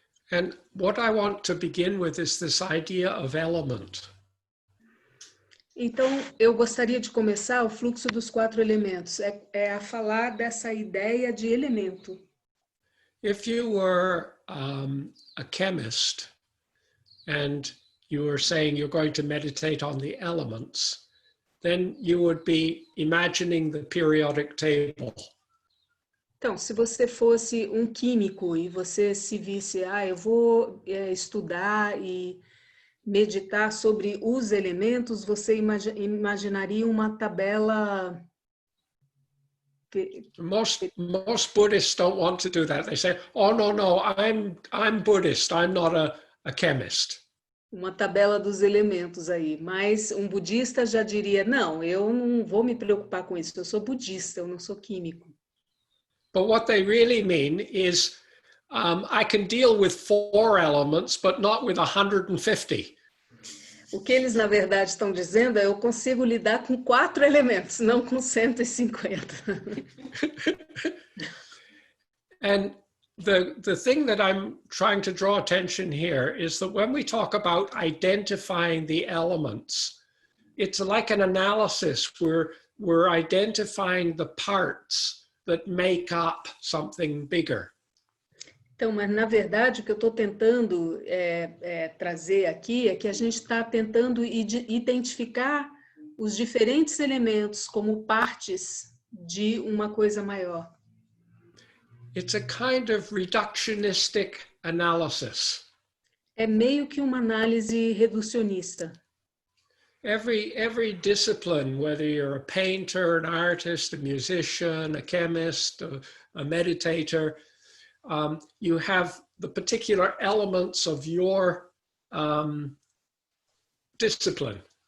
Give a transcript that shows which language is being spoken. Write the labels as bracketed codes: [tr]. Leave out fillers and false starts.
[en] And what I want to begin with is this idea of element. [pt] Então, eu gostaria de começar o fluxo dos quatro elementos, a falar dessa ideia de elemento. [en] If you were a chemist and you were saying you're going to meditate on the elements, then you would be imagining the periodic table. [pt] Então, se você fosse um químico e você se visse, eu vou estudar e meditar sobre os elementos, você imaginaria uma tabela... [en] Most Buddhists don't want to do that. They say, "Oh no, I'm Buddhist. I'm not a chemist." [pt] Uma tabela dos elementos aí, mas um budista já diria, não, eu não vou me preocupar com isso, eu sou budista, eu não sou químico. [en] But what they really mean is, I can deal with 4 elements, but not with 150. [pt] O que eles, na verdade, estão dizendo é eu consigo lidar com 4 elementos, não com 150. [en] And the thing that I'm trying to draw attention here is that when we talk about identifying the elements, it's like an analysis where we're identifying the parts that make up something bigger. [pt] Então, mas na verdade o que eu estou tentando trazer aqui é que a gente está tentando identificar os diferentes elementos como partes de uma coisa maior. [en] It's a kind of reductionistic analysis. [pt] É meio que uma análise reducionista. [en] Every discipline, whether you're a painter, an artist, a musician, a chemist, a meditator, you have the particular elements of your discipline.